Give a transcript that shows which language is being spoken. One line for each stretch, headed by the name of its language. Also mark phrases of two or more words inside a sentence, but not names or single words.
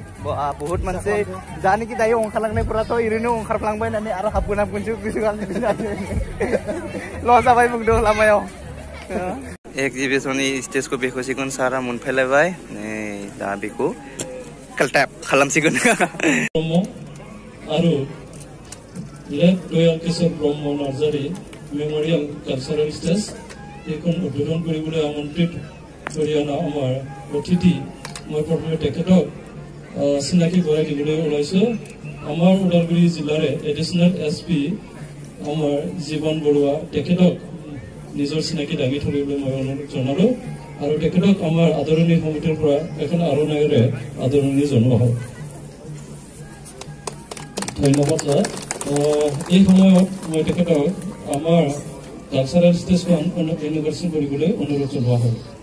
Bodo: बहुत मानसि जानिकि दायो ओंखारलांनायफोराथ' ओरैनो ओंखारफ्लांबाय होननानै आरो हाबगोनसो गोसोखां ल' जाबाय बुंदों लामायाव एक्जिबिसननि स्टेजखौ बेखेवसिगोन सारा मोनफैलायबाय नै दा बेखौ काल्टाप खालामसिगोन
Assamese: आरो लेट दयाल किशोर ब्रह्म नार्जारी मेमोरियल कालचारेल स्टेज এইখন উদ্বোধন কৰিবলৈ আমন্ত্ৰিত কৰি অনা আমাৰ অতিথি মই প্ৰথমে তেখেতক চিনাকি কৰাই দিবলৈ ওলাইছোঁ আমাৰ ওদালগুৰি জিলাৰ
English: additional SP
Assamese: আমাৰ জীৱন বৰুৱা তেখেতক নিজৰ চিনাকি দাঙি ধৰিবলৈ মই অনুৰোধ জনালোঁ আৰু তেখেতক আমাৰ আদৰণি সমিতিৰ পৰা এখন আৰণায়েৰে আদৰণি জনোৱা হয় ধন্যবাদ ছাৰ এই সময়ত মই তেখেতক আমাৰ
English: cultural stage inauguration
Assamese: কৰিবলৈ অনুৰোধ জনোৱা হয়